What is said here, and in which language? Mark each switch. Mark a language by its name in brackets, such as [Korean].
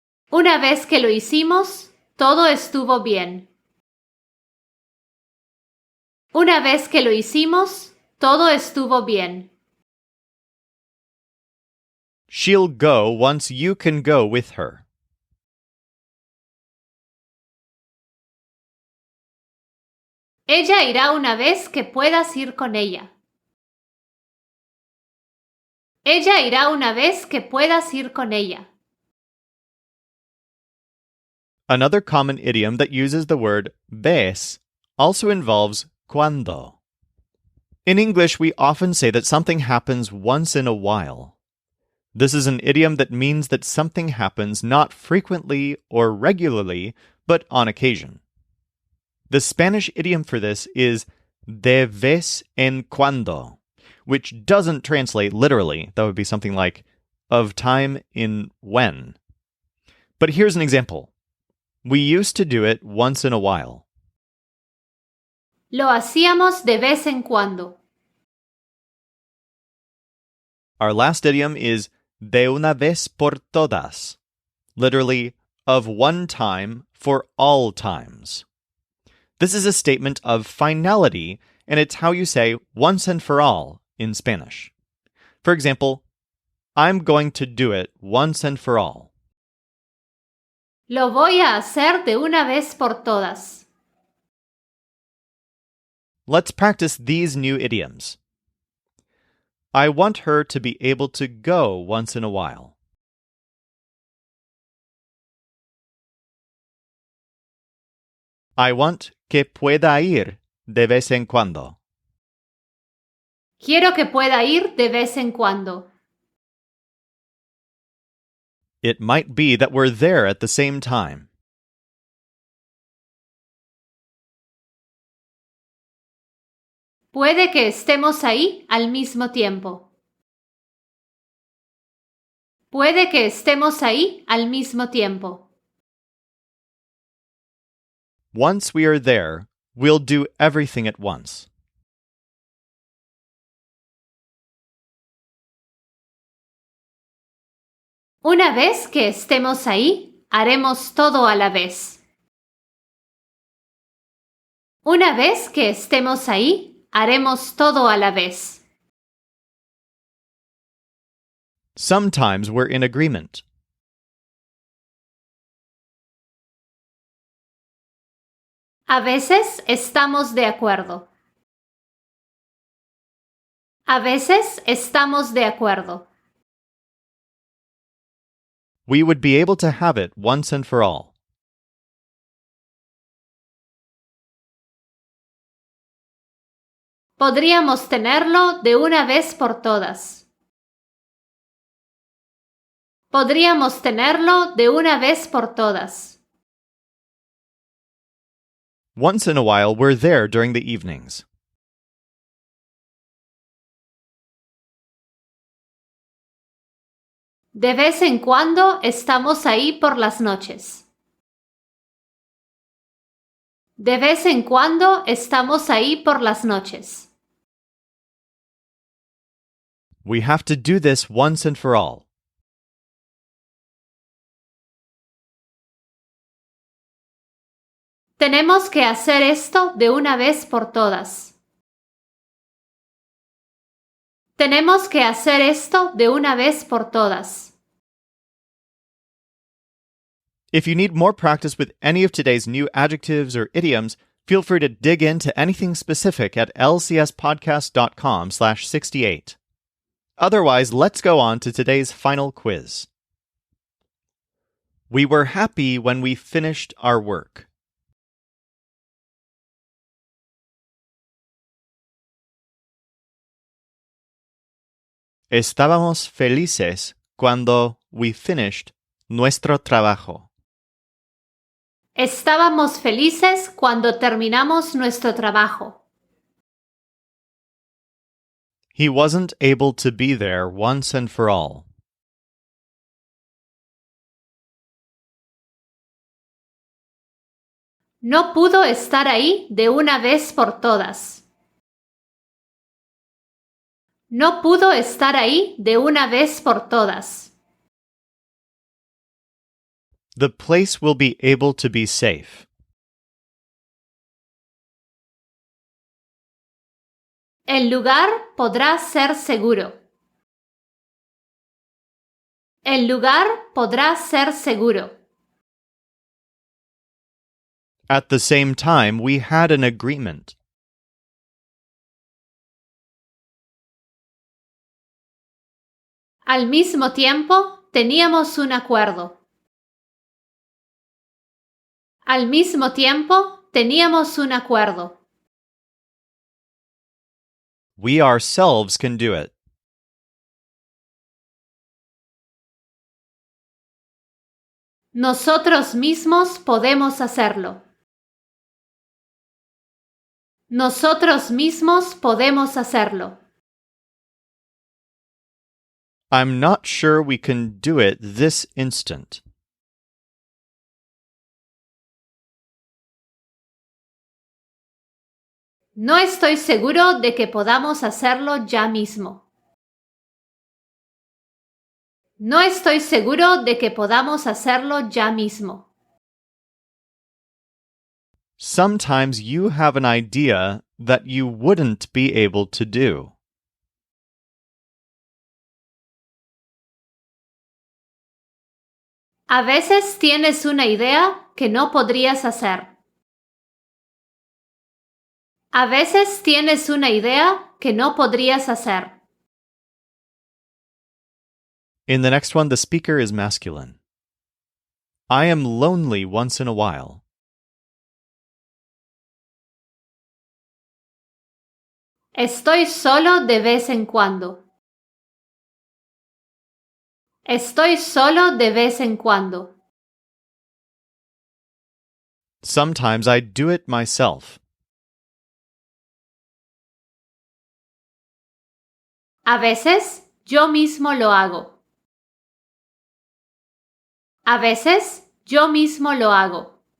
[Spanish] Una vez que lo hicimos, todo estuvo bien. Una vez que lo hicimos, todo estuvo bien. [English] She'll go once you can go with her. [Spanish] Ella irá una vez que puedas ir con ella. Ella irá una vez que puedas ir con ella. [English] Another common idiom that uses the word ves also involves cuando. In English, we often say that something happens once in a while. This is an idiom that means that something happens not frequently or regularly, but on occasion. The Spanish idiom for this is [Spanish] de vez en cuando, [English] which doesn't translate literally. That would be something like of time in when. But here's an example. We used to do it once in a while. [Spanish] Lo hacíamos de vez en cuando. [English] Our last idiom is [Spanish] de una vez por todas, [English] literally, of one time for all times. This is a statement of finality, and it's how you say once and for all in Spanish. For example, I'm going to do it once and for all. [Spanish] Lo voy a hacer de una vez por todas. [English] Let's practice these new idioms. I want her to be able to go once in a while. I want [Spanish] que pueda ir de vez en cuando. Quiero que pueda ir de vez en cuando. [English] It might be that we're there at the same time. [Spanish] Puede que estemos ahí al mismo tiempo. Puede que estemos ahí al mismo tiempo. [English] Once we are there, we'll do everything at once. [Spanish] Una vez que estemos ahí, haremos todo a la vez. Una vez que estemos ahí, haremos todo a la vez. [English] Sometimes we're in agreement. [Spanish] A veces estamos de acuerdo. A veces estamos de acuerdo. [English] We would be able to have it once and for all. [Spanish] Podríamos tenerlo de una vez por todas. Podríamos tenerlo de una vez por todas. [English] Once in a while, we're there during the evenings. [Spanish] De vez en cuando estamos ahí por las noches. De vez en cuando estamos ahí por las noches. [English] We have to do this once and for all. [Spanish] Tenemos que hacer esto de una vez por todas. Tenemos que hacer esto de una vez por todas. [English] If you need more practice with any of today's new adjectives or idioms, feel free to dig into anything specific at lcspodcast.com/68. Otherwise, let's go on to today's final quiz. We were happy when we finished our work. [Spanish] Estábamos felices cuando [English] we finished [Spanish] nuestro trabajo. Estábamos felices cuando terminamos nuestro trabajo. [English] He wasn't able to be there once and for all. [Spanish] No pudo estar ahí de una vez por todas. No pudo estar ahí de una vez por todas. [English] The place will be able to be safe. [Spanish] El lugar podrá ser seguro. El lugar podrá ser seguro. [English] At the same time, we had an agreement. [Spanish] Al mismo tiempo, teníamos un acuerdo. Al mismo tiempo, teníamos un acuerdo. [English] We ourselves can do it. [Spanish] Nosotros mismos podemos hacerlo. Nosotros mismos podemos hacerlo. [English] I'm not sure we can do it this instant. [Spanish] No estoy seguro de que podamos hacerlo ya mismo. No estoy seguro de que podamos hacerlo ya mismo. [English] Sometimes you have an idea that you wouldn't be able to do. [Spanish] A veces tienes una idea que no podrías hacer. A veces tienes una idea que no podrías hacer. [English] In the next one, the speaker is masculine. I am lonely once in a while. [Spanish] Estoy solo de vez en cuando. Estoy solo de vez en cuando. [English] Sometimes I do it myself. [Spanish] A veces yo mismo lo hago. A veces yo mismo lo hago.